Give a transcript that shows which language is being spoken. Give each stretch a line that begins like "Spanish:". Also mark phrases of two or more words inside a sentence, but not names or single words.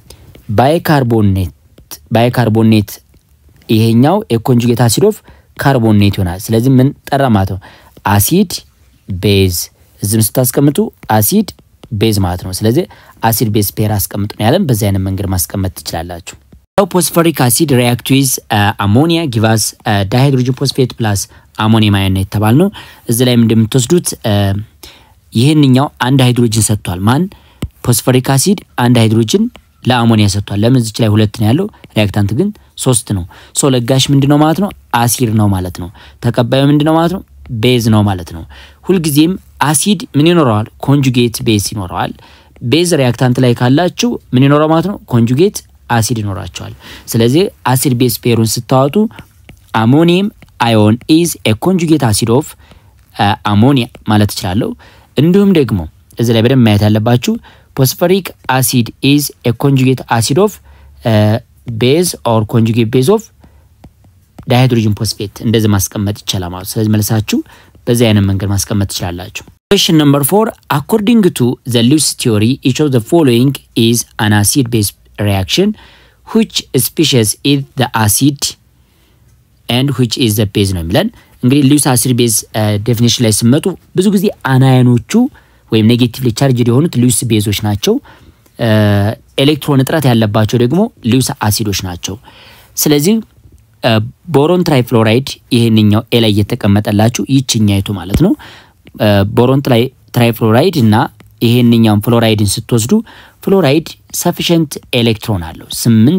Amharic: ባይካርቦኔት ይሄኛው
English: conjugate acid of carbonate
Amharic: ይሆናል ስለዚህ ምን ጠራ ማለት ነው
English: acid base
Amharic: እዚህም ስታስቀምጡ
English: acid base
Amharic: ማለት ነው ስለዚህ
English: acid base pair
Amharic: አስቀምጡ ነው ያለን በዛ አይነት መንገድ ማስቀመጥ ትችላላችሁ
English: phosphoric acid react with ammonia give us dihydrogen phosphate plus ammonium ion
Amharic: የተባልነው እዚህ ላይ እንደምትወስዱት ይሄንኛው አንድ ሃይድሮጅን ሰጥቷል ማን
English: phosphoric acid
Amharic: አንድ ሃይድሮጅን ለአሞኒያ ሰጥቷል ለምን እዚህ ላይ ሁለት ነው ያለው ሪአክታንት ግን 3 ነው ሶ ለጋሽ ምንድነው ማለት ነው አሲድ ነው ማለት ነው ተቀባዩ ምንድነው ማለት ነው ቤዝ ነው ማለት ነው ሁሉ ጊዜም አሲድ ምን ይኖራል
English: conjugate base
Amharic: ይኖራል
English: base reactant
Amharic: ላይ ካላችሁ ምን ይኖራል ማለት ነው
English: conjugate acid
Amharic: ይኖራቸዋል ስለዚህ
English: acid base pairን
Amharic: ስታወጡ
English: ammonium ion is a conjugate acid of ammonia
Amharic: ማለት ይችላል እንዲሁም ደግሞ እዚህ ላይ በደንብ ማየት ያለባችሁ
English: phosphoric acid is a conjugate acid of base or conjugate base of dihydrogen phosphate
Amharic: እንደዚህ ማስቀመጥ ይችላል ማለት ስለዚህ መልሳችሁ በዚህ አይነት መንገድ ማስቀመጥ ትችላላችሁ
English: question number 4 according to the Lewis theory each of the following is an acid base reaction which species is the acid and which is the base
Amharic: ነው የሚለን እንግዲህ
English: Lewis acid base definition
Amharic: ላይ ስመጡ ብዙ ጊዜ አናዮኖቹ ወይም
English: negatively charged
Amharic: የሆኑት ሊውስ ቤዞች ናቸው ኤሌክትሮን እጥረት ያለባቸው ደግሞ ሊውስ አሲዶች ናቸው ስለዚህ
English: boron trifluoride
Amharic: ይሄንኛው ኤ ላይ የተቀመጠላችሁ ይችኛይቱ ማለት ነው
English: boron trifluoride
Amharic: እና ይሄንኛው ፍሎራይድን ስትወስዱ ፍሎራይድ sufficient ኤሌክትሮን አለው 8